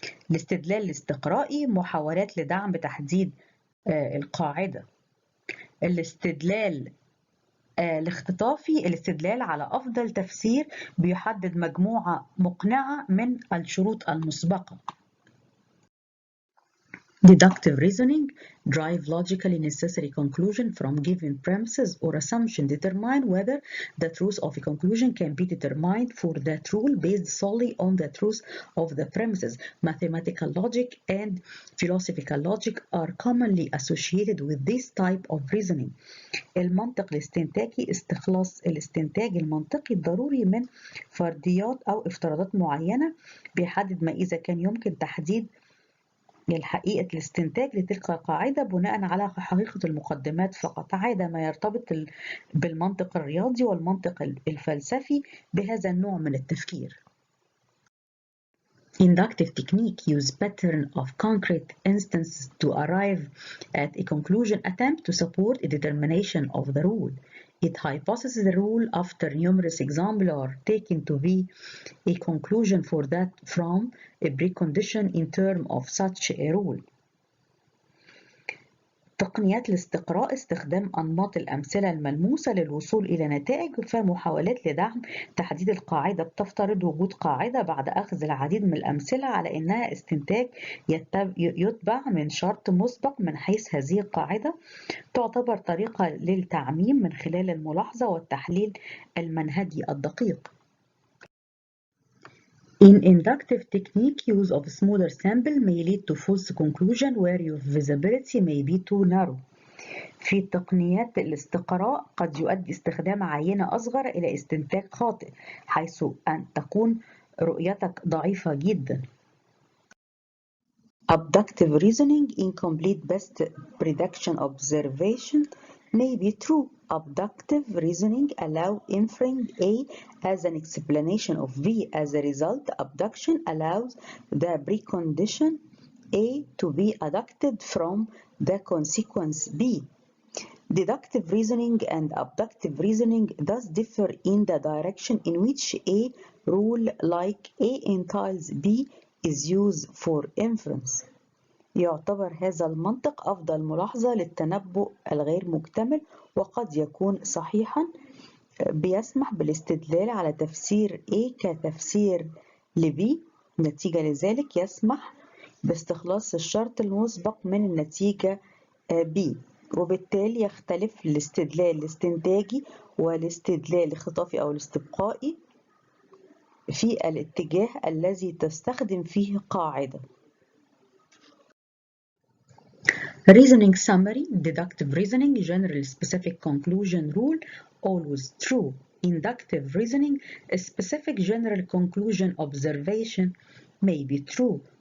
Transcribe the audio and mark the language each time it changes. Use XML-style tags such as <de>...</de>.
<ar>الاستدلال الاستقرائي محاولات لدعم تحديد القاعدة. الاستدلال الاختطافي الاستدلال على أفضل تفسير بيحدد مجموعة مقنعة من الشروط المسبقة.</ar> <en>Deductive reasoning drive logically necessary conclusion from given premises or assumption, determine whether the truth of a conclusion can be determined for that rule based solely on the truth of the premises. Mathematical logic and philosophical logic are commonly associated with this type of reasoning.</en> <ar>المنطق الاستنتاجي استخلاص الاستنتاج المنطقي الضروري من فرضيات أو افتراضات معينة بيحدد ما إذا كان يمكن تحديد الحقيقة الاستنتاج لتلك القاعدة بناء على حقيقة المقدمات فقط، عادة ما يرتبط بالمنطق الرياضي والمنطق الفلسفي بهذا النوع من التفكير.</ar> <en>Inductive technique use pattern of concrete instances to arrive at a conclusion, attempt to support a determination of the rule. It hypothesizes the rule after numerous examples are taken to be a conclusion for that from a precondition in terms of such a rule.</en> <ar>تقنيات الاستقراء استخدام أنماط الأمثلة الملموسة للوصول إلى نتائج، فمحاولات لدعم تحديد القاعدة بتفترض وجود قاعدة بعد أخذ العديد من الأمثلة على أنها استنتاج يتبع من شرط مسبق من حيث هذه القاعدة تعتبر طريقة للتعميم من خلال الملاحظة والتحليل المنهجي الدقيق.</ar> <en>In inductive technique, use of smaller sample may lead to false conclusion where your visibility may be too narrow.</en> <ar>في تقنيات الاستقراء قد يؤدي استخدام عينة أصغر إلى استنتاج خاطئ حيث أن تكون رؤيتك ضعيفة جدا.</ar> <en>Abductive reasoning, incomplete best prediction observation may be true. Abductive reasoning allows inferring A as an explanation of B. As a result, abduction allows the precondition A to be deducted from the consequence B. Deductive reasoning and abductive reasoning thus differ in the direction in which a rule like A entails B is used for inference.</en> <ar>يعتبر هذا المنطق أفضل ملاحظة للتنبؤ الغير مكتمل وقد يكون صحيحا، بيسمح بالاستدلال على تفسير A كتفسير ل B. نتيجة لذلك يسمح باستخلاص الشرط المسبق من النتيجة B، وبالتالي يختلف الاستدلال الاستنتاجي والاستدلال الاختطافي أو الاستبقائي في الاتجاه الذي تستخدم فيه قاعدة.</ar> <en>Reasoning summary, deductive reasoning, general specific conclusion rule, always true. Inductive reasoning, a specific general conclusion observation may be true.</en>